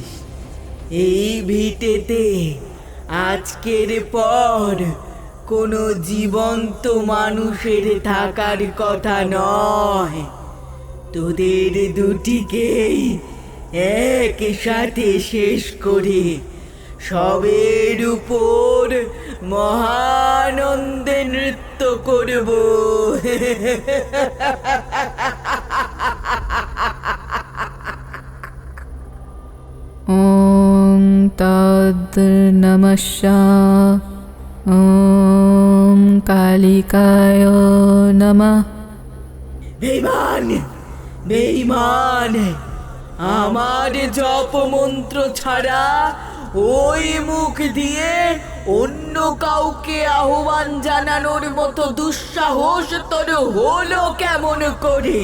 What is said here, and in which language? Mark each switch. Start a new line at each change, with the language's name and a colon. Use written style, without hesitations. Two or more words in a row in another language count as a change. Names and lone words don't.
Bangla: এই ভিটেতে আজকের পর কোনো জীবন্ত মানুষের থাকার কথা নয়। তোদের দুটিকেই একসাথে শেষ করে সবের উপর মহানন্দে নৃত্য করব।
Sanskrit: ওম তদ নমঃ। ওম কালিকায় নমঃ।
Bangla: বেঈমান, বেঈমান, আমার জপ মন্ত্র ছাড়া ওই মুখ দিয়ে অন্য কাউকে আহ্বান জানানোর মতো দুঃসাহস তোর হলো কেমন করে?